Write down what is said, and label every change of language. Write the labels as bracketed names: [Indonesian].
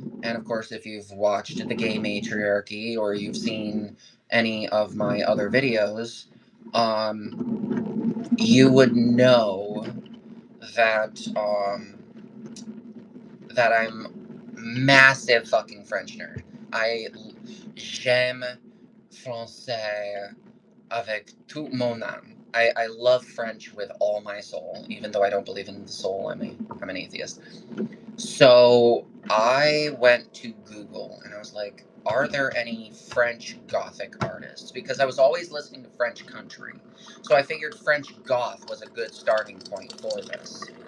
[English] And of course, if you've watched The Gay Matriarchy or you've seen any of my other videos, you would know that that I'm massive fucking French nerd. [French] I j'aime français avec toute mon âme. [English] I love French with all my soul, even though I don't believe in the soul. I'm an atheist. So I went to Google and I was like, are there any French Gothic artists? Because I was always listening to French country. So I figured French Goth was a good starting point for this.